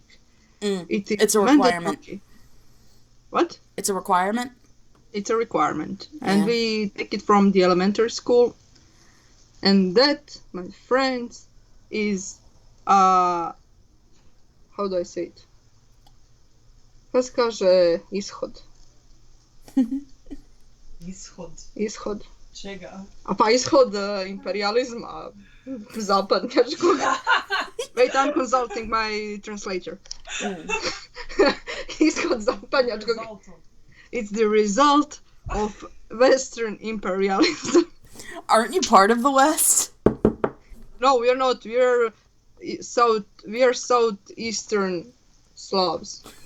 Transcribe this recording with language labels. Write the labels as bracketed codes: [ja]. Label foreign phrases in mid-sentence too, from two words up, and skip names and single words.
[en] It is It's a requirement. mandatory. What? It's a requirement? It's a requirement. Yeah. And we take it from the elementary school. And that, my friends, is how do I say it? [hr] Kako se kaže ishod? Ishod. Čega? A pa ishod imperializma zapadnjačkog. [en] Wait, I'm consulting my translator. [hr] Ishod zapadnjačkog. [en] It's the result of Western imperialism. Aren't you part of the West? No, we are not. We are southeastern Slavs.